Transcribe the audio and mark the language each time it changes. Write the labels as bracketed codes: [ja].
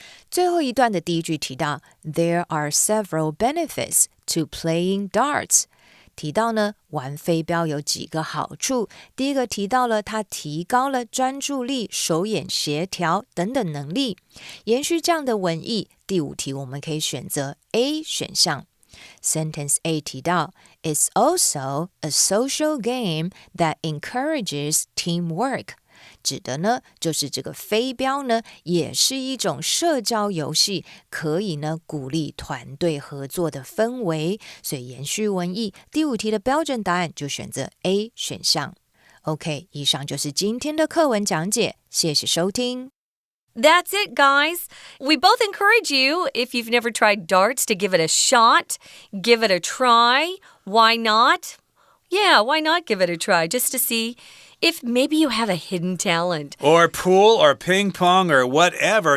[zh] 最后一段的第一句提到 [en] There are several benefits to playing darts. [zh] 提到呢，玩飞镖有几个好处。第一个提到了它提高了专注力、手眼协调等等能力。延续这样的文意，第5题我们可以选择 A 选项。 [en] Sentence A [zh] 提到 [en] It's also a social game that encourages teamwork. [zh] 指的呢，就是这个飞镖呢，也是一种社交游戏，可以呢鼓励团队合作的氛围。所以延续文意，第5题的标准答案就选择 A 选项。 OK， 以上就是今天的课文讲解，谢谢收听。 [en] That's it, guys. We both encourage you, if you've never tried darts, to give it a shot, give it a try. Why not? Yeah, why not give it a try, just to see if maybe you have a hidden talent. Or pool or ping pong or whatever.